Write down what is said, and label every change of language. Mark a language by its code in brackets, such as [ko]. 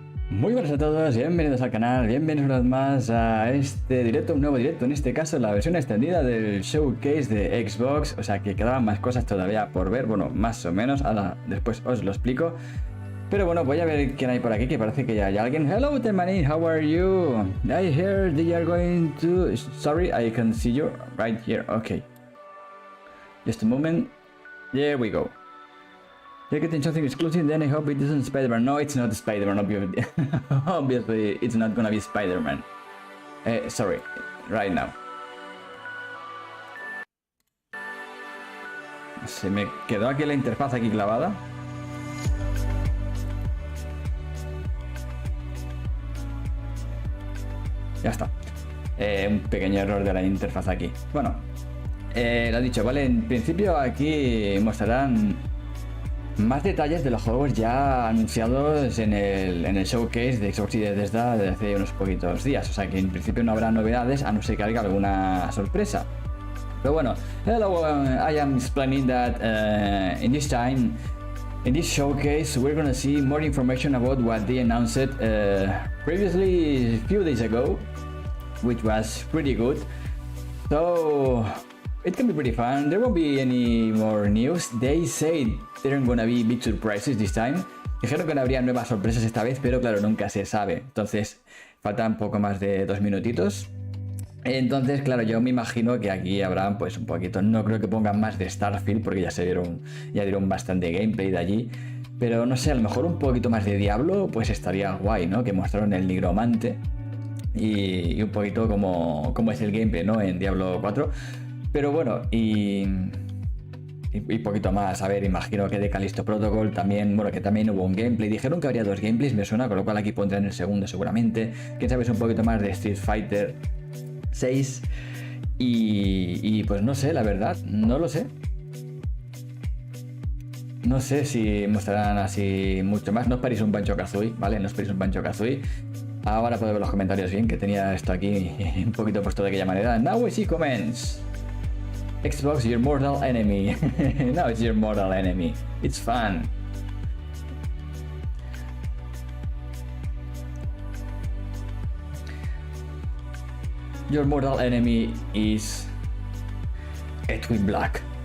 [es] Muy buenas a todos, bienvenidos al canal, bienvenidos una vez más a este directo, un nuevo directo, en este caso la versión extendida del showcase de Xbox, o sea que quedaban más cosas todavía por ver, bueno, más o menos, ahora después os lo explico. Pero bueno, voy a ver quién hay por aquí, que parece que ya hay alguien. [en] Hello, Termanin, how are you? I heard they are going to... Sorry, I can see you right here, okay. Just a moment, there we go. You're getting something exclusive, then I hope it isn't Spider-Man. No, it's not Spider-Man, obviously. Obviously, it's not gonna be Spider-Man. Sorry, right now. [es] Se me quedó aquí la interfaz aquí clavada. Ya está. Un pequeño error de la interfaz aquí. Bueno, lo dicho, vale, en principio aquí mostrarán más detalles de los juegos ya anunciados en el showcase de Xbox y de Bethesda desde hace unos poquitos días. O sea que en principio no habrá novedades a no ser que haya alguna sorpresa. Pero bueno, [en] hello, I am explaining that in this time, in this showcase, we're gonna see more information about what they announced previously a few days ago, which was pretty good. So it can be pretty fun. There won't be any more news. They said there aren't gonna be big surprises this time. [es] Dijeron que no habría nuevas sorpresas esta vez, pero claro, nunca se sabe. Entonces, faltan poco más de 2 minutitos. Entonces, claro, yo me imagino que aquí habrá pues un poquito. No creo que pongan más de Starfield, porque ya dieron bastante gameplay de allí. Pero no sé, a lo mejor un poquito más de Diablo, pues estaría guay, ¿no? Que mostraron el nigromante y un poquito como es el gameplay, ¿no? En Diablo 4. Pero bueno, y poquito más, a ver, imagino que de Callisto Protocol también, bueno, que también hubo un gameplay, dijeron que habría 2 gameplays, me suena, con lo cual aquí pondrán el segundo seguramente, quién sabe, es un poquito más de Street Fighter 6 y pues no sé, la verdad, no lo sé. No sé si mostrarán así mucho más, no os paréis un Banjo-Kazooie, ¿vale? No os paréis un Banjo-Kazooie. Ahora puedo ver los comentarios bien, que tenía esto aquí un poquito puesto de aquella manera. [en] Now we see comments. Xbox, your mortal enemy. Now it's your mortal enemy. It's fun. Your mortal enemy is Edwin Black.